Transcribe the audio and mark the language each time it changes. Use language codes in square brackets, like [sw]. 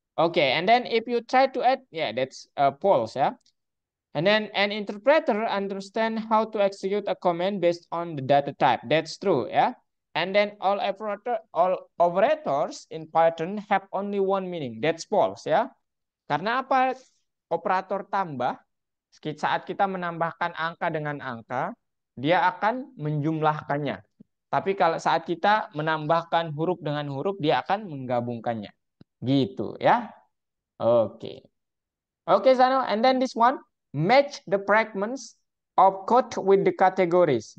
[en] Okay, and then if you try to add, yeah, that's false ya. And then an interpreter understand how to execute a command based on the data type. That's true, yeah. And then all operators in Python have only one meaning. That's false, ya. Karena apa? [id] Operator tambah saat kita menambahkan angka dengan angka, dia akan menjumlahkannya. Tapi kalau saat kita menambahkan huruf dengan huruf, dia akan menggabungkannya. Gitu, ya. Oke. [en] Okay, Zano, and then this one, match the fragments of code with the categories.